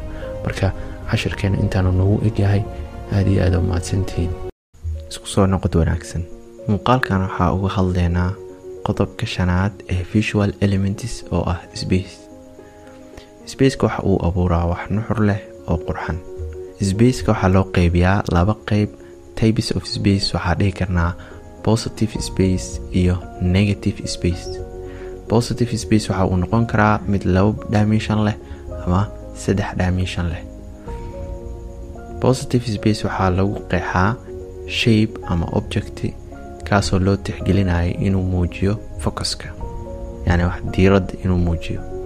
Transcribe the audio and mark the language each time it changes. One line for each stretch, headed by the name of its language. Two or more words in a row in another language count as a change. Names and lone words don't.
Somali: marka cashirkeena intaanu nagu egyahay aad iyo aad u mahadsantihiin. isku soo noqod wanaagsan. muuqaalkan waxaa uga hadlaynaa qodobka shanaad ee
English: visual elements
Somali: oo ah space. spaceka waxa uu abuuraa wax nuxur leh oo qurxan. spaceka waxaa loo qaybiyaa laba qayb.
English: types of space
Somali: waxaa dhihi karnaa
English: positive space
Somali: iyo
English: negative space. positive space
Somali: waxa uu noqon karaa mid 2 dimension leh ama 3 dimension leh.
English: positive space
Somali: waxaa lagu qeexaa shape ama object kaasoo loo tixgelinayo inuu muujiyo focuska wax diiradda inuu muujiyo.